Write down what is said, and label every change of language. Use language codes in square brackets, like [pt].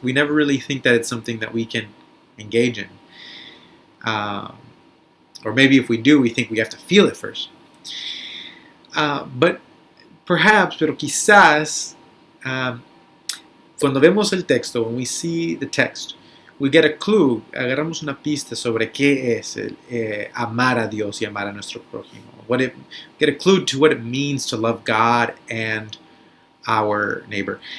[en] We never really think that it's something that we can engage in. Or maybe if we do, we think we have to feel it first. But perhaps, [es] pero quizás, cuando vemos el texto, [en] when we see the text, we get a clue, [es] agarramos una pista sobre qué es amar a Dios y amar a nuestro prójimo. [en] Get a clue to what it means to love God and our neighbor.